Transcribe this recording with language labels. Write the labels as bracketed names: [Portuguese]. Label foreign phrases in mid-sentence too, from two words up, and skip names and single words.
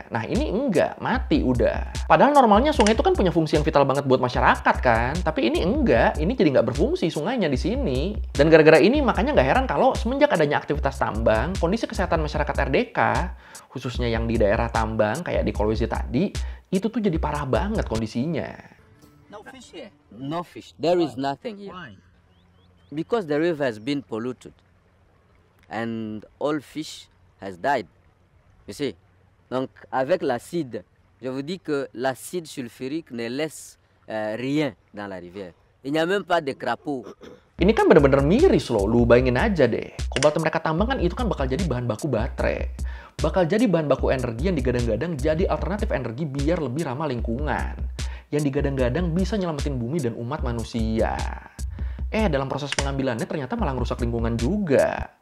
[Indonesian] Nah ini enggak, mati udah. Padahal normalnya sungai itu kan punya fungsi yang vital banget buat masyarakat kan. Tapi ini enggak, ini jadi nggak berfungsi sungainya di sini. Dan gara-gara ini makanya nggak heran kalau semenjak adanya aktivitas tambang, kondisi kesehatan masyarakat RDK, khususnya yang di daerah tambang kayak di Kolwezi tadi, itu tuh jadi parah banget kondisinya. [English] No fish here. No fish. There is nothing here. Why? Because the river has been polluted. And all fish has died. You see? [French] Donc, avec l'acide, je vous dis que l'acide sulfurique ne laisse rien dans la rivière. Il n'y a même pas de crapaud. [Indonesian] Ini kan bener-bener miris loh, lu bayangin aja deh. Kobalt yang mereka tambang kan itu kan bakal jadi bahan baku baterai. Bakal jadi bahan baku energi yang digadang-gadang jadi alternatif energi biar lebih ramah lingkungan. Yang digadang-gadang bisa nyelamatin bumi dan umat manusia. Dalam proses pengambilannya ternyata malah ngerusak lingkungan juga.